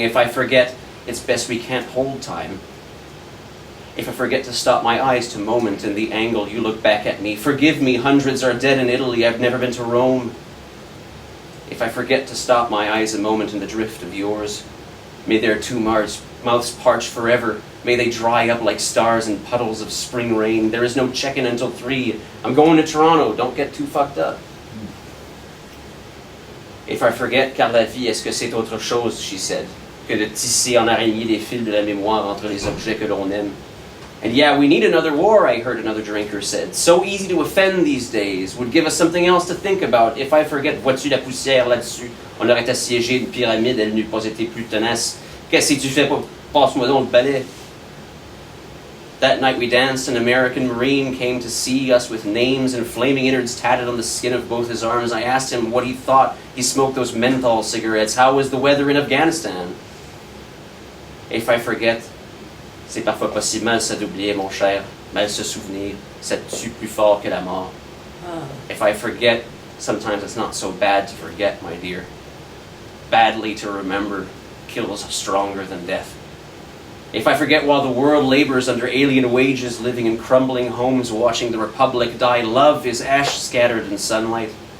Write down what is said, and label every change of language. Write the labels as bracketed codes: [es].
[en] If I forget, it's best we can't hold time. If I forget to stop my eyes to moment in the angle you look back at me, forgive me, hundreds are dead in Italy, I've never been to Rome. If I forget to stop my eyes a moment in the drift of yours, may their two mouths parch forever. May they dry up like stars in puddles of spring rain. There is no check-in until 3. I'm going to Toronto. Don't get too fucked up. If I forget, [fr] car la vie, est-ce que c'est autre chose, [en] she said, [fr] que de tisser en araignée des fils de la mémoire entre les objets que l'on aime. [en] And yeah, we need another war, I heard another drinker said. So easy to offend these days. Would give us something else to think about. If I forget, [fr] vois-tu la poussière là-dessus? On aurait assiégé une pyramide, elle n'eût pas été plus tenace. Qu'est-ce que tu fais? Passe-moi donc le balai. [en] That night we danced, an American Marine came to see us with names and flaming innards tatted on the skin of both his arms. I asked him what he thought. He smoked those menthol cigarettes. How was the weather in Afghanistan? If I forget, [fr] c'est parfois possible mal se d'oublier, mon cher. Mal se souvenir, ça tue plus fort que la mort. [en] If I forget, sometimes it's not so bad to forget, my dear. Badly to remember kills stronger than death. If I forget while the world labors under alien wages, living in crumbling homes, watching the Republic die, love is ash scattered in sunlight.